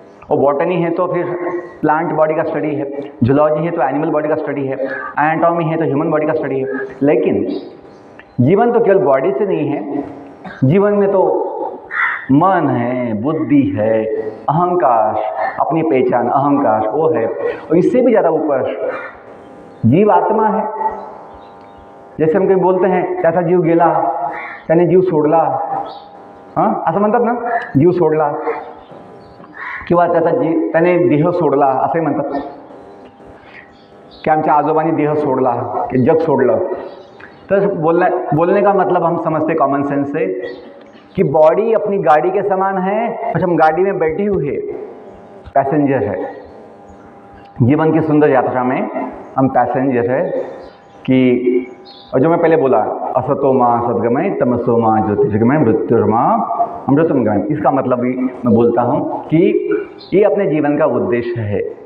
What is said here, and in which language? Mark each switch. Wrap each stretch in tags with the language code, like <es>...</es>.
<hi>और बॉटनी है तो फिर प्लांट बॉडी का स्टडी है, जूलॉजी है तो एनिमल बॉडी का स्टडी है, एनाटॉमी है तो ह्यूमन बॉडी का स्टडी है। लेकिन जीवन तो केवल बॉडी से नहीं है, जीवन में तो मन है, बुद्धि है, अहंकार, अपनी पहचान, अहंकार वो है। और इससे भी ज़्यादा ऊपर जीव आत्मा है। जैसे हम कहीं बोलते हैं</hi> <mr>त्याचा जीव गेला, त्याने जीव सोडला, हां असं म्हणतात ना, जीव सोडला, किंवा त्याने देह सोडला असंही म्हणतात, की आमच्या आजोबांनी देह सोडला, की जग सोडलं।</mr> <hi>तर बोलने का मतलब हम समझते कॉमन सेंस से कि बॉडी अपनी गाड़ी के समान है, और हम गाड़ी में बैठे हुए पैसेंजर है। जीवन की सुंदर यात्रा में हम पैसेंजर है कि, और जो मैं पहले बोला,</hi> <sa>असतो मां सद्गमय, तमसो मां ज्योतिर्गमय, मृत्युर्मा अमृतमगमय,</sa> <hi>इसका मतलब भी मैं बोलता हूँ कि ये अपने जीवन का उद्देश्य है।</hi>